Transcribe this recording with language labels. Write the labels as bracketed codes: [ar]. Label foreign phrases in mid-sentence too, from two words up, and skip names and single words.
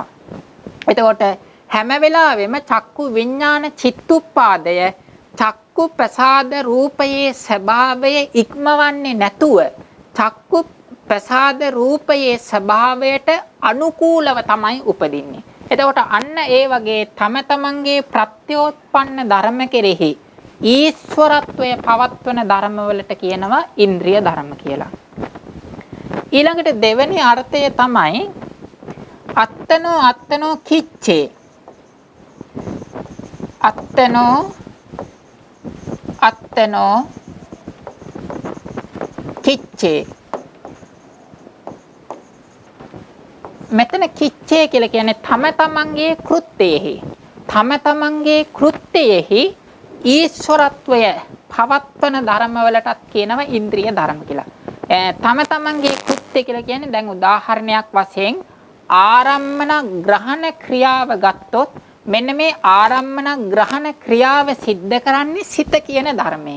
[si] එතකොට හැම වෙලාවෙම චක්කු විඥාන චිත්තුප්පාදය චක්කු ප්‍රසාද රූපයේ ස්වභාවය ඉක්මවන්නේ නැතුව චක්කු ප්‍රසාද රූපයේ ස්වභාවයට අනුකූලව තමයි උපදින්නේ. එතකොට අන්න ඒ වගේ තම තමන්ගේ ප්‍රත්‍යෝත්පන්න ධර්ම කෙරෙහි ඊශ්වරත්වය පවත්වන ධර්මවලට කියනවා ඉන්ද්‍රිය ධර්ම කියලා. ඊළඟට දෙවෙනි අර්ථය තමයි [pi] අත්තනෝ කිච්චේ. අත්තනෝ කිච්චේ. [si] මෙතන කිච්චේ කියලා කියන්නේ තම තමන්ගේ කෘත්‍යයෙහි ඊශ්වරත්වය පවත්වන ධර්මවලටත් කියනවා ඉන්ද්‍රිය ධර්ම කියලා. තම තමන්ගේ කෘත්‍ය කියලා කියන්නේ දැන් උදාහරණයක් වශයෙන් ආරම්මන ග්‍රහණ ක්‍රියාව ගත්තොත් මෙන්න මේ ආරම්මන ග්‍රහණ ක්‍රියාව සිද්ධ කරන්නේ සිත කියන ධර්මයෙන්.